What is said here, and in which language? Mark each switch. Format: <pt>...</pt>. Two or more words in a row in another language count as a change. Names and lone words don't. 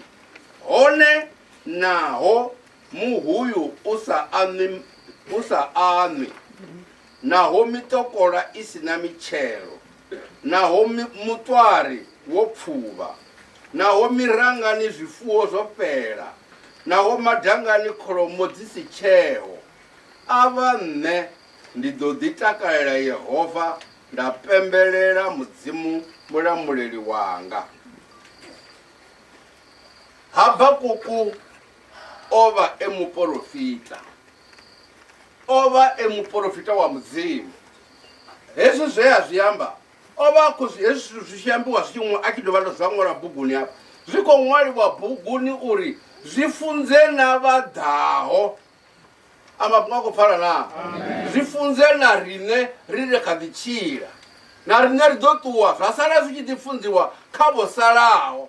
<ve>hone naho muhuyu usa anwi naho mitokola isina mitshelo naho mutwari wo pfuvha naho mirangani zwifuwo zwo fhela naho madangani kholomo dzi si tsheo ava nṋe ndi ḓo ḓi takalela Yehova nda pembelela mudzimu mulamuleli wanga. Habakuku ova muprofita ova muprofita wa mudzimu. Hezwi zwe a zwi amba ova hezwi zwi tshi ambiwa zwi tshi a tshi dovha ndo zwa ṅwala buguni hafha zwi khou ṅwaliwa buguni uri zwi funze na vhaḓaho. Amafhungo a khou pfala na zwi funze na riṋe ri kha ḓi tshila na riṋe ri ḓo ṱuwa zwa sala zwi tshi ḓi funziwa kha vho salaho.</ve>